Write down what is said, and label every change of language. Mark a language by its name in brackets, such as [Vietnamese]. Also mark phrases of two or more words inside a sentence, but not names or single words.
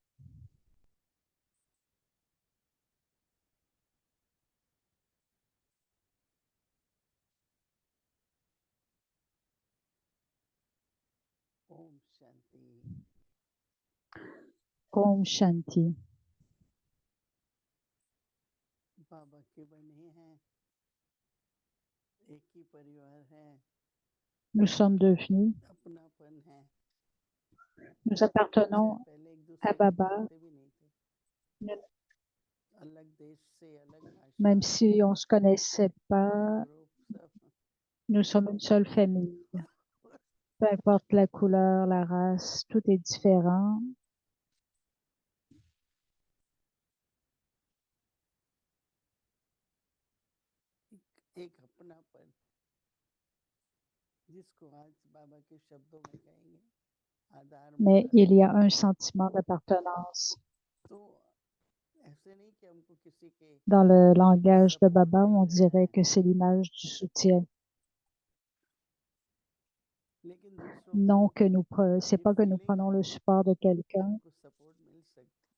[Hindi] ओम शांति। ओम शांति. बाबा के बने हैं, एक ही परिवार है, [French] Nous sommes devenus, [Hindi] अपनापन है। [French] nous appartenons [Hindi] पहले एक [French] à [Hindi] दूसरे को [French] Baba, [Hindi] जानते भी नहीं थे, अलग देश से, अलग भाषा, [French] même si on ne se connaissait [Hindi] अलग [French] pas, [Hindi] ग्रुप, सब [French] nous sommes une seule famille. Peu importe la couleur, la race, tout est différent. [Hindi] एक अपनापन, जिसको आज बाबा के शब्दों में कहेंगे आधार [French] Mais [Hindi] मूरत। [French] il y a un sentiment d'appartenance. [Hindi] तो ऐसे नहीं कि हमको किसी के [French] Dans le langage de [Hindi] सपोर्ट [French] Baba, [Hindi] में [French] on [Hindi] ही रहना [French] dirait [Hindi] है, [French] que c'est l'image du soutien. [Hindi] लेकिन दूसरों को [French] Non que nous, c'est [Hindi] ये [French] pas que nous [Hindi] फीलिंग [French] prenons [Hindi] आए [French] le support de [Hindi] कि [French] quelqu'un, [Hindi] हमको सपोर्ट मिल सकती,